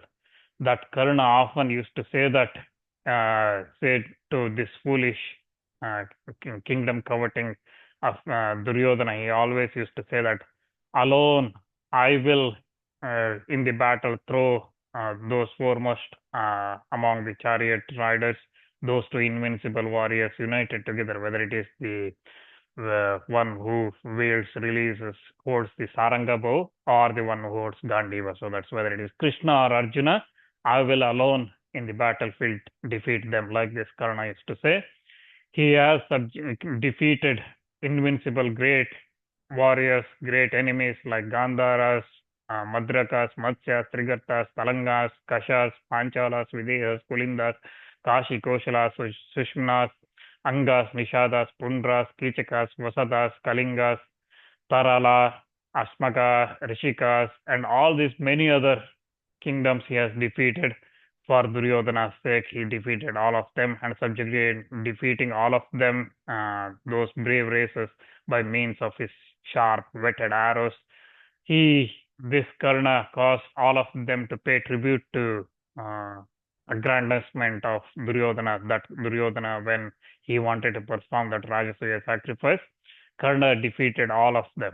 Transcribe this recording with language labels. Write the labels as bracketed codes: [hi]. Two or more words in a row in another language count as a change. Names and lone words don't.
[en] That Karna often used to say that, say to this foolish uh, kingdom coveting of Duryodhana, he always used to say that alone I will in the battle throw those foremost among the chariot riders, those two invincible warriors united together, whether it is the one who wields, releases, holds the Saranga bow, or the one who holds Gandiva. So that's whether it is Krishna or Arjuna, I will alone in the battlefield defeat them, like this Karna used to say. He has defeated invincible great warriors, great enemies like Gandharas, Madrakas, Matsyas, Trigartas, Talangas, Kashas, Panchalas, Videhas, Kulindas, Kashi, Koshalas, Sushmanas, Angas, Nishadas, Pundras, Kichakas, Vasadas, Kalingas, Tarala, Asmaka, Rishikas, and all these many other kingdoms he has defeated. For Duryodhana's sake, he defeated all of them, and subjugate defeating all of them, those brave races, by means of his sharp, whetted arrows. This Karna caused all of them to pay tribute to aggrandizement of Duryodhana, that Duryodhana, when he wanted to perform that Rajasuya sacrifice, Karna defeated all of them.